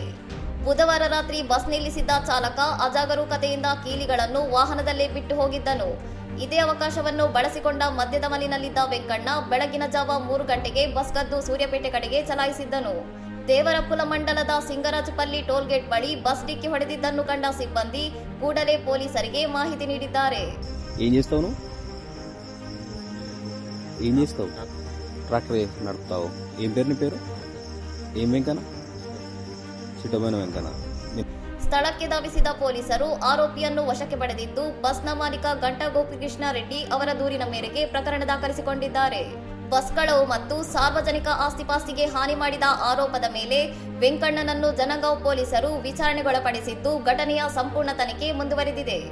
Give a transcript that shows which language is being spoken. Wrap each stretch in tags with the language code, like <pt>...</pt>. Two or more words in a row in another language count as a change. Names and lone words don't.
<kn>ಬುಧವಾರ ರಾತ್ರಿ ಬಸ್ ನಿಲ್ಲಿಸಿದ್ದ ಚಾಲಕ ಅಜಾಗರೂಕತೆಯಿಂದ ಕೀಲಿಗಳನ್ನು ವಾಹನದಲ್ಲೇ ಬಿಟ್ಟು ಹೋಗಿದ್ದನು. ಇದೇ ಅವಕಾಶವನ್ನು ಬಳಸಿಕೊಂಡ ಮಧ್ಯದ ಮಲಿನಲ್ಲಿದ್ದ ವೆಂಕಣ್ಣ ಬೆಳಗಿನ ಜಾವ 3 ಗಂಟೆಗೆ ಬಸ್ ಕದ್ದು ಸೂರ್ಯಪೇಟೆ ಕಡೆಗೆ ಚಲಾಯಿಸಿದ್ದನು. ದೇವರಪುಲ ಮಂಡಲದ ಸಿಂಗರಾಜಪಲ್ಲಿ ಟೋಲ್ಗೇಟ್ ಬಳಿ ಬಸ್ ಡಿಕ್ಕಿ ಹೊಡೆದಿದ್ದನ್ನು ಕಂಡ ಸಿಬ್ಬಂದಿ ಕೂಡಲೇ ಪೊಲೀಸರಿಗೆ ಮಾಹಿತಿ ನೀಡಿದ್ದಾರೆ.</kn> <te>ఏం చేస్తావు ట్రాక్టర్ నడుపుతావు? ఏం పేరు నీ పేరు? ఏం వెంకన్న?</te> <kn>ಸಿಟೋಮನ ವೆಂಕಣ್ಣ. ಸ್ಥಳಕ್ಕೆ ಧಾವಿಸಿದ ಪೊಲೀಸರು ಆರೋಪಿಯನ್ನು ವಶಕ್ಕೆ ಪಡೆದಿದ್ದು ಬಸ್ನ ಮಾಲೀಕ ಗಂಟಾ ಗೋಪಿಕೃಷ್ಣ ರೆಡ್ಡಿ ಅವರ ದೂರಿನ ಮೇರೆಗೆ ಪ್ರಕರಣ ದಾಖಲಿಸಿಕೊಂಡಿದ್ದಾರೆ. ಬಸ್ ಕಳವು ಮತ್ತು ಸಾರ್ವಜನಿಕ ಆಸ್ತಿಪಾಸ್ತಿಗೆ ಹಾನಿ ಮಾಡಿದ ಆರೋಪದ ಮೇಲೆ ವೆಂಕಣ್ಣನನ್ನು ಜನಗಾಂವ್ ಪೊಲೀಸರು ವಿಚಾರಣೆಗೊಳಪಡಿಸಿದ್ದು ಘಟನೆಯ ಸಂಪೂರ್ಣ ತನಿಖೆ ಮುಂದುವರೆದಿದೆ.</kn>